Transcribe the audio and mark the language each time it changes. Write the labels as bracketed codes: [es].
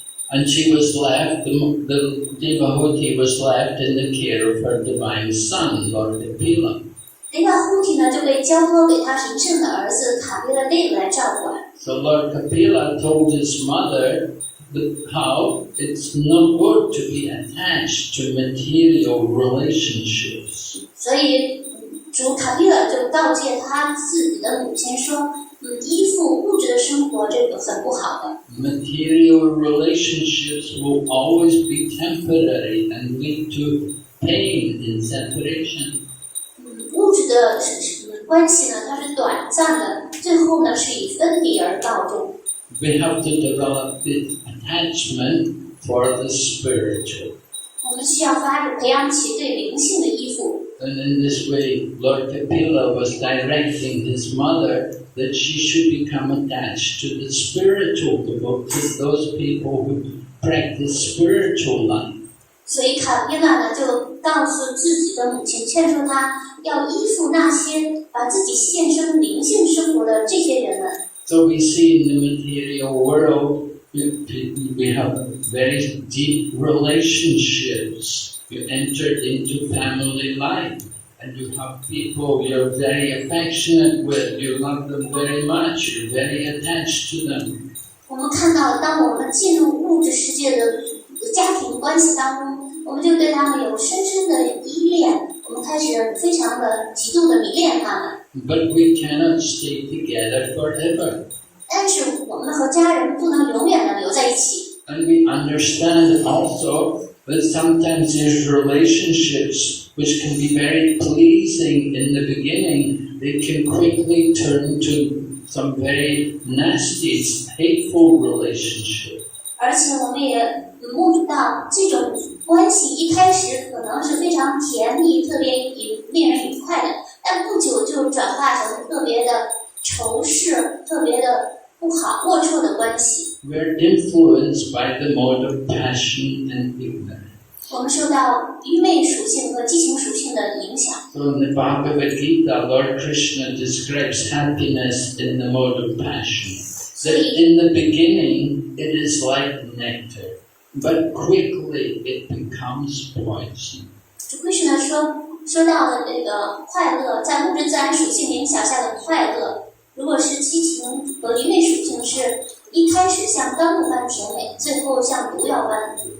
[en] And she was left, the devotee was left in the care of her divine son, Lord Kapila. [zh] 这个护体呢就被交托给他神圣的儿子卡皮拉勒来照管。 [en] So Lord Kapila told his mother how it's not good to be attached to material relationships. [zh] 所以主卡皮拉就告诫他自己的母亲说，依附物质的生活这个很不好的。 [en] Material relationships will always be temporary and lead to pain in separation. [zh] 物质的关系呢，它是短暂的，最后呢是以分离而告终。 [en] We have to develop the attachment for the spiritual. [zh] 我们需要培养起对灵性的依附。 [en] And in this way, Lord Kapila was directing his mother that she should become attached to the spiritual devotees, those people who practice spiritual life. [zh] 所以卡皮拉呢就告诉自己的母亲，劝说她要依附那些把自己献身灵性生活的这些人们。 [en] So we see in the material world, we have very deep relationships. You enter into family life and you have people you're very affectionate with, you love them very much, you're very attached to them. [zh] 我们看到，当我们进入物质世界的家庭关系当中，我们就对他们有深深的依恋，我们开始非常的极度的迷恋他们。 [en] But we cannot stay together forever. [zh] 但是我们和家人不能永远的留在一起。 [en] And we understand also that sometimes there's relationships which can be very pleasing in the beginning, they can quickly turn to some very nasty, hateful relationship. [zh] 而且我们也目睹到这种关系一开始可能是非常甜蜜、特别令人愉快的，但不久就转化成特别的仇视、特别的不好、龌龊的关系。 [en] We're influenced by the mode of passion and ignorance. [zh] 我们受到愚昧属性和激情属性的影响。 [en] So in the Bhagavad Gita, Lord Krishna describes happiness in the mode of passion. That in the beginning it is like nectar, but quickly it becomes poison. [zh] 主Krishna说到的这个快乐，在物质自然属性影响下的快乐，如果是激情和愚昧属性，是一开始像甘露般甜美，最后像毒药般。